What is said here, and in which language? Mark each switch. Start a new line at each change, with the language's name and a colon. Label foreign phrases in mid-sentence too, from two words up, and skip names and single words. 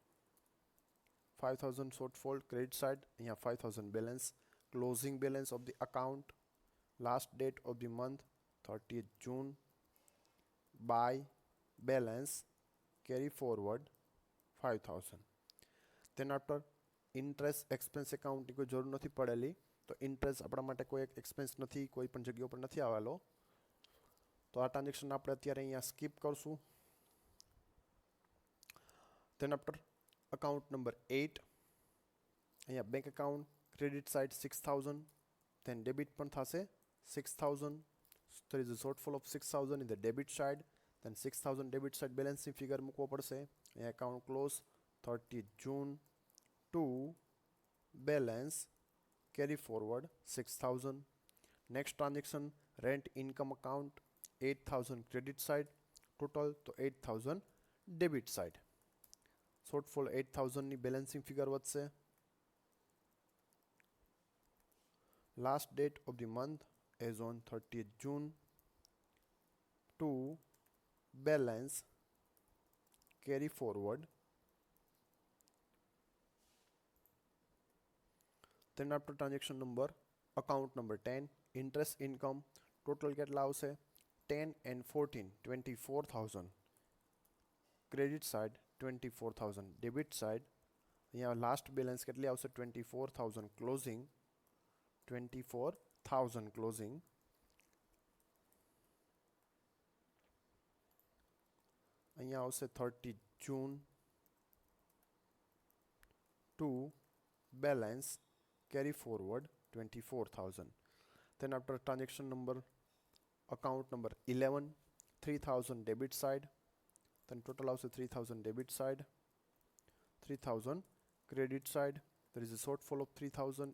English: 5,000 shortfall credit side, અહીંયા 5,000 balance, closing balance of the account, last date of the month 30th June by balance carry forward 5,000. then after interest expense account
Gujarati: ની કોઈ જરૂર નથી પડેલી, તો interest આપણા માટે કોઈ એક expense નથી, કોઈ પણ જગ્યા ઉપર નથી આવેલો, તો આ ટ્રાન્ઝેક્શન આપણે અત્યારે અહીંયા સ્કીપ કરશું.
English: then after account number 8,
Gujarati: અહીંયા
English: bank account credit side
Gujarati: 6,000,
English: then debit
Gujarati: પણ થશે 6,000.
English: there is a shortfall of 6,000 in the debit side, then 6,000 debit side
Gujarati: બેલેન્સની ફિગર મૂકવો પડશે.
English: અહીંયા account close 30th June to balance carry forward 6,000. next transaction rent income account 8,000 credit side, total તો 8,000 debit side.
Gujarati: shortfall 8,000 ની
English: balancing figure
Gujarati: વધશે.
English: last date of the month as on 30th June to balance carry forward. then after transaction number account number 10, interest income, total
Gujarati: કેટલા આવશે
English: 10 and 14 24,000, credit side 24,000, debit side અહીંયા last balance
Gujarati: કેટલી આવશે
English: 24,000 ક્લોઝિંગ, 24,000 ક્લોઝિંગ.
Gujarati: અહીંયા આવશે
English: 30 June to balance carry forward 24,000. then after transaction number account number 11, 3,000 debit side, then total આવશે 3,000 debit side, 3000 credit side, there is a shortfall of 3000.